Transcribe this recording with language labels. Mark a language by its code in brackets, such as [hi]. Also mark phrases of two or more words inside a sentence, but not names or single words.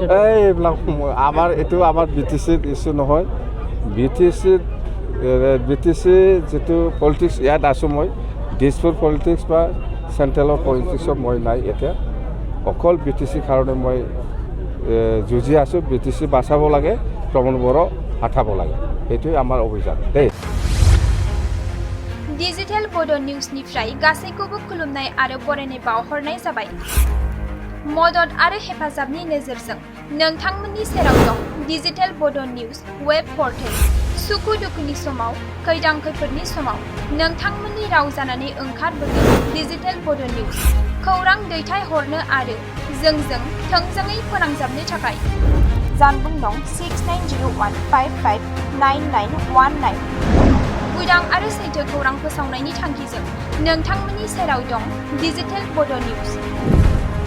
[as] এইবিলাক আমাৰ এইটো আমাৰ BTCৰ ইছ্যু নহয় BTC যিটো পলিটিক্স ইয়াত আছোঁ মই দিছপুৰ পলিটিক্স বা চেণ্ট্ৰেলৰ পলিটিক্সত মই নাই এতিয়া অকল BTC কাৰণে মই যুঁজি আছোঁ BTC বাচাব লাগে প্ৰমোদ বড়ো হটাব লাগে এইটোৱে আমাৰ অভিযান দেই [brx] डिजिटेल बोडो निउजनिफ्राय गासैखौबो खुलुमनाय आरो बरायनाय बावहरनाय जाबाय मदद आरो हेफाजाबनि नोजोरजों नोंथांमोननि सेराव दं डिजिटेल बोडो निउज वेब पर्टेल सुखु दुखुनि समाव खैदां खैफोदनि समाव नोंथांमोननि राव जानानै ओंखारबोगोन डिजिटेल बोडो निउज खौरां दैथायहरनो आरो जोंजों थोंजोङै फोनांजाबनो थाखाय जानबुं दं 6901559919 उदां आरो सैथो खौरां फोसावनायनि थांखिजों नोंथांमोननि सेराव दं डिजिटेल बोडो निउज